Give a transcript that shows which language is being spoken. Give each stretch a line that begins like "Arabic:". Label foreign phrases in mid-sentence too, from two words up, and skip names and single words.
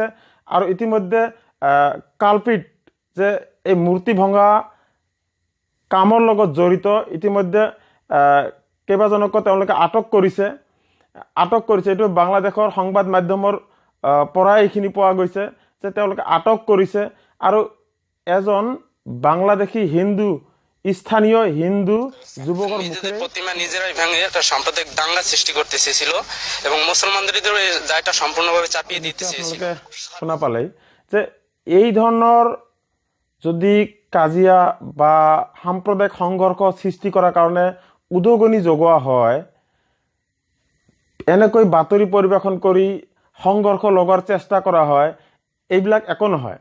Assamese: আৰু ইতিমধ্যে কালপিট, যে এই মূৰ্তি ভঙা কামৰ লগত জড়িত, ইতিমধ্যে কেইবাজনকো তেওঁলোকে আটক কৰিছে। এইটো বাংলাদেশৰ সংবাদ মাধ্যমৰ পৰাই এইখিনি পোৱা গৈছে, যে তেওঁলোকে আটক কৰিছে। আৰু এজন বাংলাদেশী স্থানীয় হিন্দু যুৱকৰ মুখেৰে
Bangla: প্রতিমা নিজেরাই ভেঙে একটা সাম্প্রদায়িক দাঙ্গা সৃষ্টি করতে চেয়েছিল এবং মুসলমানদের দায়টা সম্পূর্ণভাবে চাপিয়ে দিতে চেয়েছিল।
Assamese: শোনা পালেই যে এই ধৰণৰ যদি কাজিয়া বা সাম্প্ৰদায়িক সংঘৰ্ষ সৃষ্টি কৰাৰ কাৰণে উদগনি যোগোৱা হয়, এনেকৈ বাতৰি পৰিৱেশন কৰি সংঘৰ্ষ লগোৱাৰ চেষ্টা কৰা হয়, এইবিলাক একো নহয়।